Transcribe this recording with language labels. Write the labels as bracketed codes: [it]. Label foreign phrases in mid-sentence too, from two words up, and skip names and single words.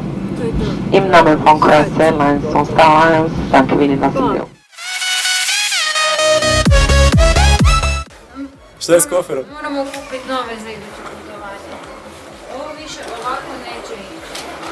[de] Im Namen von Croatia Airlines und Star Alliance danke Ihnen, dass Sie [hr] Šta je s koferom? Moramo kupiti nove za iduće putovanje. Ovo više ovako neće ići.